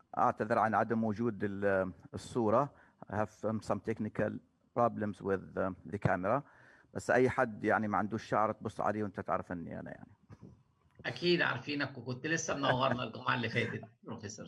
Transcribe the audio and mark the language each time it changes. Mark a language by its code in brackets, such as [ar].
[ar] أعتذر عن عدم وجود الصورة. [en] I have some technical problems with the camera. [ar] بس أي حد يعني ما عندوش شعر تبص عليه وأنت تعرف إني أنا يعني. أكيد عارفينك وكنت لسه منورنا الجمعة اللي فاتت بروفيسور.